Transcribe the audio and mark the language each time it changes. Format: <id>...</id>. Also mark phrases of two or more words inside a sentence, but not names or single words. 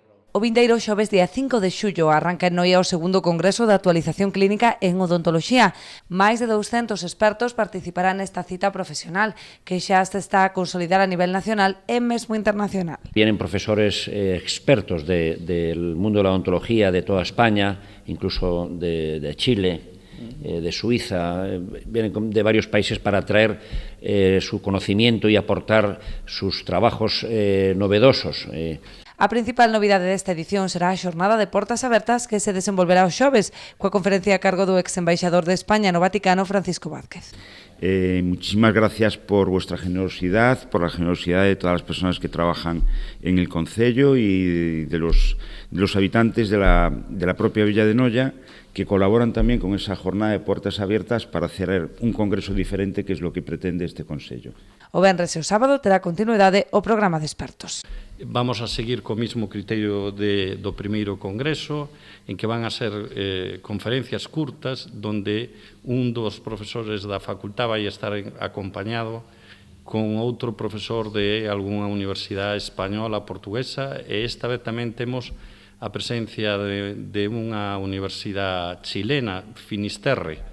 <gl>O vindeiro xoves día 5 de xullo arranca en Noia o segundo Congreso de Actualización Clínica en Odontoloxía. Máis de 200 expertos participarán nesta cita profesional que xa se está a consolidar a nivel nacional e mesmo internacional.</gl> <es>Vienen profesores expertos del mundo de la odontología de toda España, incluso de Chile, de Suiza, vienen de varios países para traer su conocimiento y aportar sus trabajos novedosos.</es> <gl>A principal novidade desta edición será a xornada de portas abertas que se desenvolverá os xoves, coa conferencia a cargo do ex-embaixador de España no Vaticano, Francisco Vázquez.</gl> <es>Muchísimas gracias por vuestra generosidad, por la generosidad de todas las personas que trabajan en el concello y de los habitantes de la propia Villa de Noia, que colaboran también con esa jornada de puertas abiertas para hacer un congreso diferente, que es lo que pretende este concello.</es> <gl>O venres e o sábado terá continuidade o programa de expertos. Vamos a seguir co mismo criterio do primeiro congreso, en que van a ser conferencias curtas, donde un dos profesores da facultad vai estar acompañado con outro profesor de algunha universidade española, portuguesa, e esta vez tamén temos a presencia de unha universidade chilena, Finisterre.</gl>